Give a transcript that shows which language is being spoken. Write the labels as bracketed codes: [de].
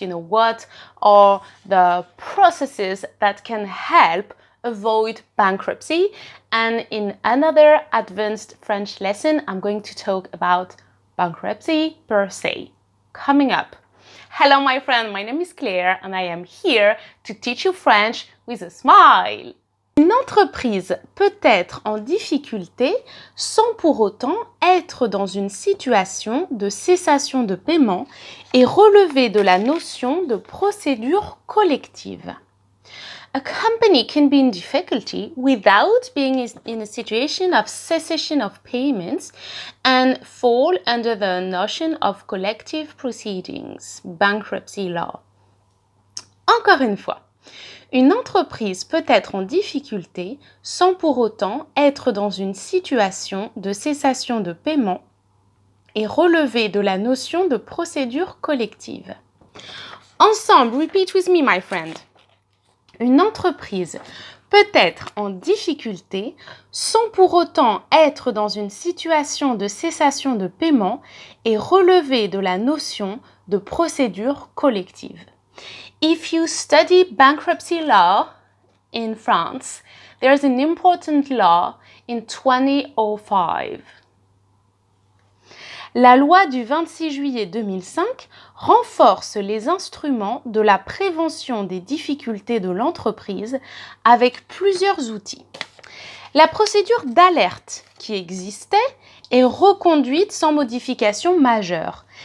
[en] What are the processes that can help avoid bankruptcy. And in another advanced French lesson, I'm going to talk about bankruptcy per se. Coming up. Hello my friend, my name is Claire and I am here to teach you French with a smile. [fr] Une entreprise peut être en difficulté sans pour autant être dans une situation de cessation de paiement et relever de la notion de procédure collective. [en] A company can be in difficulty without being in a situation of cessation of payments and fall under the notion of collective proceedings, bankruptcy law. [fr] Encore une fois, une entreprise peut être en difficulté sans pour autant être dans une situation de cessation de paiement et relever de la notion de procédure collective. Ensemble, [en] repeat with me, my friend. [fr] Une entreprise peut être en difficulté sans pour autant être dans une situation de cessation de paiement et relever de la notion de procédure collective. [en] If you study bankruptcy law in France, there's an important law in 2005. [fr] La loi du 26 juillet 2005 renforce les instruments de la prévention des difficultés de l'entreprise avec plusieurs outils. La procédure d'alerte qui existait est reconduite sans modification majeure.